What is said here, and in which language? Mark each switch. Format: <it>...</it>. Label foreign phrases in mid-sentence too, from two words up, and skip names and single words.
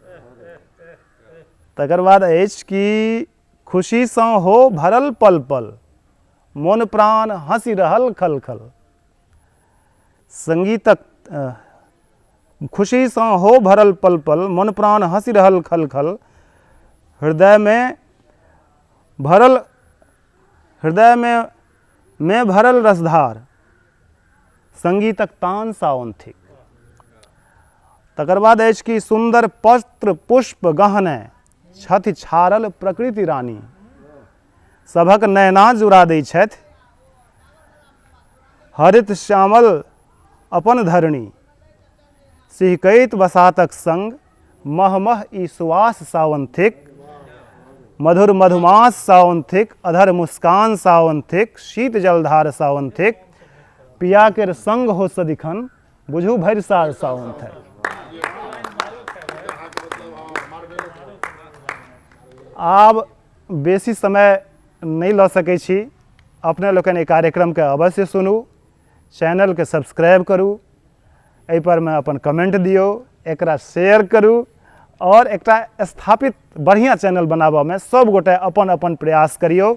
<mai>तकर बाद अछि कि खुशी सँ हो भरल पल पल, मोन प्राण हँसी रहल खल खल, संगीतक खुशी सँ हो भरल पल पल, मन प्राण हँसी रहल खल खल, हृदय में भरल रसधार, संगीतक तान सावन थिक। तकर बाद अछि कि सुंदर पत्र पुष्प गहने, छथि छारल प्रकृति रानी, सभक नैना जुड़ा दै छथि, हरित श्यामल अपन धरणी, सिहकैत बसातक संग, मह मह ई सुवास सावन थिक। मधुर मधुमास सावन थिक, अधर मुस्कान सावन थिक, शीत जलधार सावन थिक, पिया केर संग हो सदिखन, बुझू भरि साल सावन थिक। आब बेसी समय नहीं लऽ सकै छी, अपने लोकनि एहि कार्यक्रम के अवश्य सुनू, चैनल के सब्सक्राइब करू, एहि पर में अपन कमेंट दियौ, एकरा शेयर करू और एकटा स्थापित बढ़िया चैनल बनाबऽ में सब गोटे अपन अपन प्रयास करियौ।</mai>